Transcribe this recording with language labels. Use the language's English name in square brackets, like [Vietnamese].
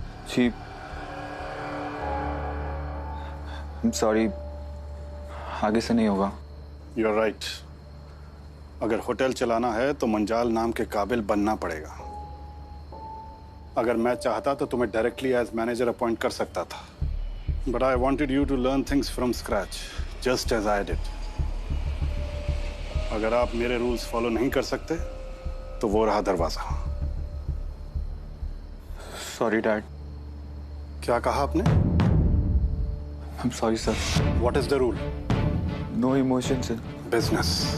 [Hindi] Ji, [English] I'm sorry. [Hindi] आगे से नहीं होगा। [English] You're right. [Hindi] अगर होटल चलाना है तो मंजाल नाम के काबिल बनना पड़ेगा। अगर मैं चाहता तो तुम्हें डायरेक्टली एज मैनेजर अपॉइंट कर सकता था। [English] But I wanted you to learn things from scratch, just as I did. [Hindi] अगर आप मेरे रूल्स फॉलो नहीं कर सकते तो वो रहा दरवाजा। [English] Sorry, Dad. [Hindi] क्या कहा आपने? [English] I'm sorry, sir. What is the rule? No emotions, sir. Business.